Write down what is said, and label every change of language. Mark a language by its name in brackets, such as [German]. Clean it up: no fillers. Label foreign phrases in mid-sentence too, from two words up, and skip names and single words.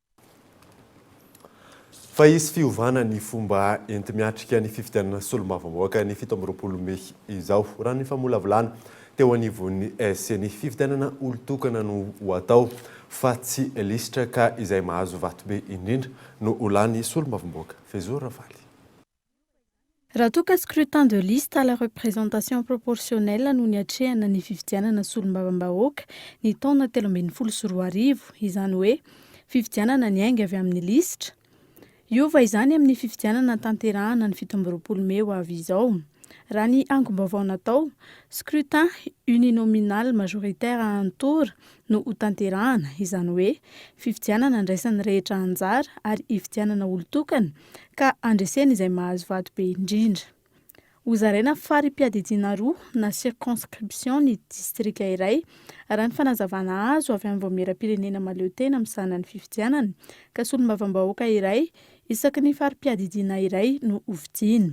[Malagasy] Fa hisy fiovana ny fomba enti-miatrika ny fifidianana solombavamboaka ny 17 May izao raha ny famolavolana teo anivon'ny SCN fifidianana olon-tokana no ho atao fa tsy lisitra ka izay mahazo vatobe indrindra no olany solombavamboaka. Fezora Valy. Raha toa ka [French] scrutin de liste à la représentation proportionnelle [Malagasy] no niatrehana ny fifidianana solombavambahoaka ny taona 2014 izany hoe fifidianana ny ainga avy amin'ny lisitra. Iova izany amin'ny fifidianana tanterahana ny 17 May ho avy izao. Raha ny angom-baovao natao, [French] scrutin uninominal majoritaire à un tour [Malagasy] no ho tanterahana izany hoe fifidianana andraisan'ny rehetra anjara ary hifidianana olon-tokana ka andresena izay mahazo vatobe indrindra. Hozaraina fari-piadidiana roa na circonscription ny distrika iray raha ny fanazavana azo avy amin'ny voamera-pirenena mahaleo tena misahana ny fifidianana ka solombavambahoaka iray isaky ny fari-piadidiana iray no hovidiana.